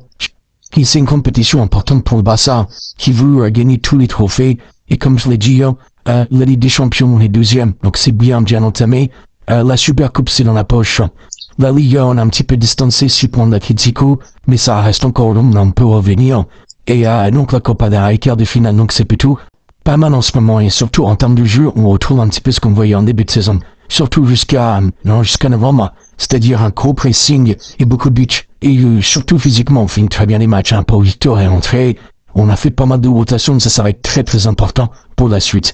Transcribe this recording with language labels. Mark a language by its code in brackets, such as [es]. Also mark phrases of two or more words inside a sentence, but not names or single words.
[fr] C'est une compétition importante pour le Barça qui veut gagner tous les trophées. Et comme je l'ai dit, la Ligue des Champions est deuxième, donc c'est bien entamé. La Super Coupe c'est dans la poche. La Liga on a un petit peu distancé sur point l'Atlético, mais ça reste encore long, on peut revenir. Et donc la Copa del Rey, quart de finale, donc c'est plutôt pas mal en ce moment, et surtout en termes de jeu, on retrouve un petit peu ce qu'on voyait en début de saison. Surtout jusqu'à novembre, c'est-à-dire un gros pressing et beaucoup de buts. Et surtout physiquement, on finit très bien les matchs. Paul Victor est rentré, on a fait pas mal de rotations, ça va être très important pour la suite.